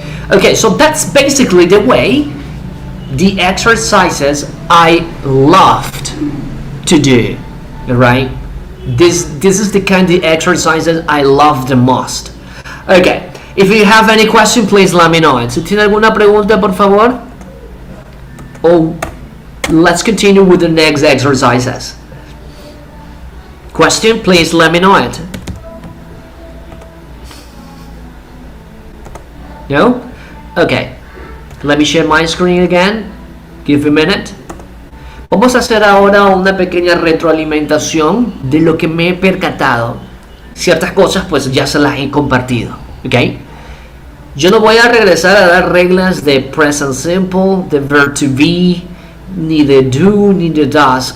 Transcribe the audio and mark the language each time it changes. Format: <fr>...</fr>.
<en>Okay, so that's basically the way the exercises I loved to do. Right? This is the kind of exercises I love the most. Okay, if you have any question, please let me know.</en> <es>Si tiene alguna pregunta, por favor.</es> <en>Oh, let's continue with the next exercises. Question, please let me know it. No? Okay. Let me share my screen again. Give a minute.</en> <es>Vamos a hacer ahora una pequeña retroalimentación de lo que me he percatado. Ciertas cosas pues ya se las he compartido. ¿Ok? Yo no voy a regresar a dar reglas de present simple, de verb to be, ni de do, ni de does.</es>